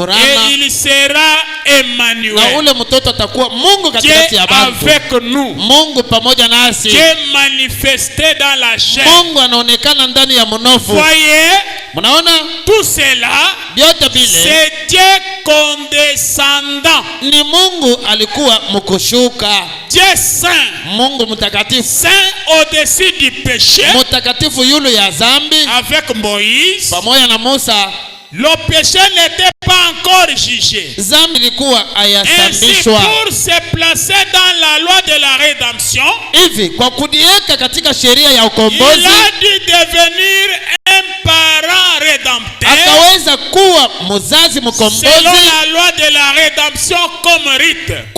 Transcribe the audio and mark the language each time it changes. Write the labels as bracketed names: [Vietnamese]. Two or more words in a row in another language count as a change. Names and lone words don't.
[French] Et il sera Emmanuel. Dieu avec nous. Dieu manifesté dans la chair. Voyez, tout cela, c'est Dieu condescendant. [Swahili] Ni Mungu alikuwa mkushuka. [French] Dieu saint. Saint au-dessus du péché. [Swahili] Mutakatifu yule ya zambi. [French] Avec Moïse. [Swahili] Pamoja na Musa. [French] Le péché n'était pas encore jugé. Ainsi, pour se placer dans la loi de la rédemption, il a dû devenir un parent rédempteur selon la loi de la rédemption comme rite.